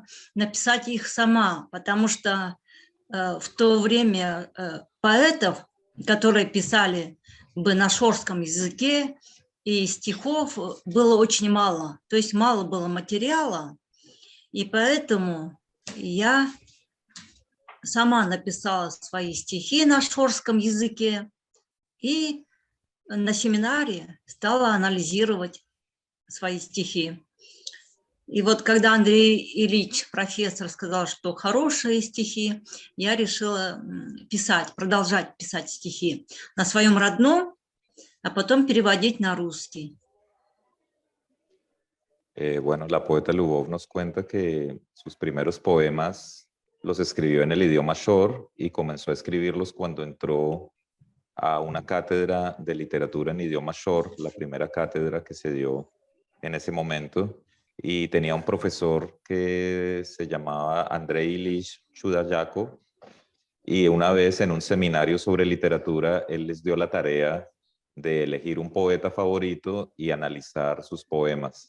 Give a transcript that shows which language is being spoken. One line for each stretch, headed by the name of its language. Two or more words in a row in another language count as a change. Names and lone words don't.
Russian: написать их сама, потому что в то время поэтов, которые писали бы на шорском языке, и стихов было очень мало, то есть мало было материала, и поэтому я сама написала свои стихи на шорском языке и на семинаре стала анализировать свои стихи. И вот когда Андрей Ильич, профессор, сказал, что хорошие стихи, я решила писать, продолжать писать стихи на своем родном, а потом переводить на русский.
Spanish: Bueno, la poeta Lubov nos cuenta que sus primeros poemas los escribió en el idioma shor y comenzó a escribirlos cuando entró a una cátedra de literatura en idioma shor, la primera cátedra que se dio en ese momento, y tenía un profesor que se llamaba Andrei Ilich Chudayakov, y una vez en un seminario sobre literatura, él les dio la tarea de elegir un poeta favorito y analizar sus poemas.